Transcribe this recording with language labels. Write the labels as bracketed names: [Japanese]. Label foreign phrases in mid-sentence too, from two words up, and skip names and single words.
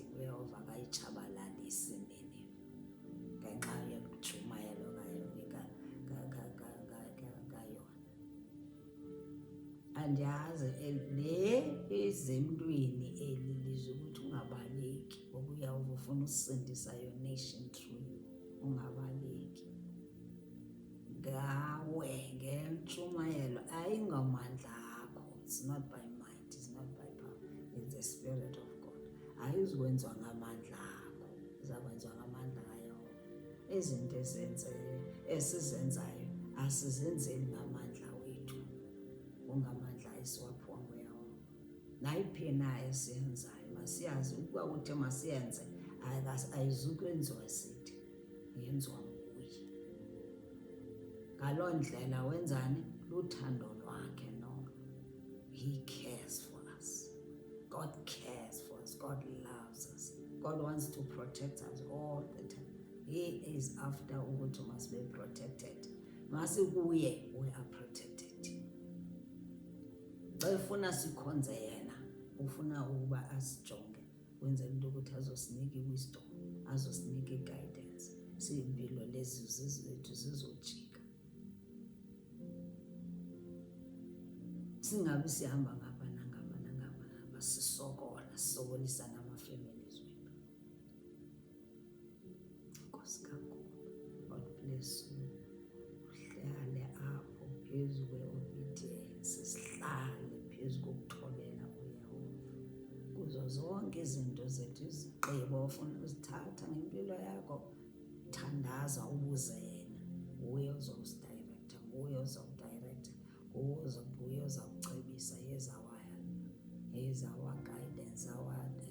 [Xhosa] uYehova akayitshabalalisi nini ngenxa yokutshumayela kayona. Andiyazi le izemntwini eli lizwe ukuthi ungabaleki, ngoba uYehova ufuna usindisa [English] your nation through you. [Xhosa] Ungabaleki ngawe ngentshumayelo, ayingamandla akho. [English] It's not by might, it's not by power, it's the Spirit of God. [Xhosa] Ayizukwenziwa ngamandla akho, izakwenziwa ngamandla kaYehova. Izinto esizenzayo asizenzeli ngamandla wethu, ungamandla esiwaphiwa nguYehova. Nayiphi na esiyenzayo masiyazi ukuba uthe masiyenze ayizukwenziwa sithi, yenziwa nguye. Ngaloo ndlela wenzani? Luthando lwakhe nolo. [English] He cares for us. God cares for us. God loves us. God wants to protect us all the time. He is after ukuthi must be protected. Masikuye, we are protected. [Xhosa] Xa ufuna sikhonze yena, ufuna ukuba asijonge, wenzela into ukuthi azosinika i-wisdom, azosinika i-guidance. Siyimpilo lezi zethu zizojika. Singabi sihamba ngapha nangapha sisokolisa nama-families wethu. Nkosi kakhulu. [English] God bless you. [Xhosa] Uhlale apho phezu kwe-obedience, sihlale phezu kokuthobela uYehova kuzo zonke izinto zethu, izigqibo ofuna uzithatha ngempilo yakho. Thandaza ubuze yena, nguye ozawusidirector, nguye ozawudirector, nguye ozawucebisa. [English] He is our guidance, our